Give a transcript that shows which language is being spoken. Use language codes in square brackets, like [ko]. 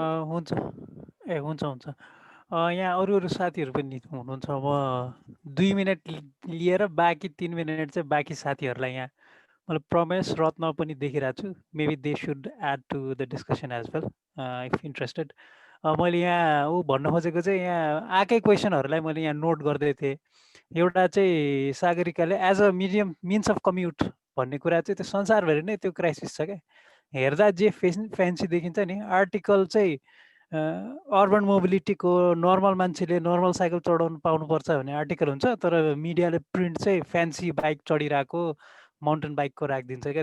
[ne] हुन्छ हुन्छ यहाँ अरू साथीहरू पनि हुनुहुन्छ। म 2 मिनट लिएर बाँकी 3 मिनट चाहिँ बाँकी साथीहरूलाई यहाँ मैले प्रमेश रत्न पनि देखिरहेको छु। [en] Maybe they should add to the discussion as well if interested. [ne] मैले यहाँ भन्न खोजेको चाहिँ यहाँ आएकै क्वेसनहरूलाई मैले यहाँ नोट गर्दै थिएँ। एउटा चाहिँ सागरिकाले [en] as a means of commute [ne] भन्ने कुरा चाहिँ त्यो संसारभरि नै त्यो क्राइसिस छ क्या। हेर्दा जे फ्यान्सी देखिन्छ नि, आर्टिकल चाहिँ अर्बन मोबिलिटीको नर्मल मान्छेले नर्मल साइकल चढाउनु पाउनुपर्छ भन्ने आर्टिकल हुन्छ, तर मिडियाले प्रिन्ट चाहिँ फ्यान्सी बाइक चढिरहेको माउन्टेन बाइकको राखिदिन्छ क्या।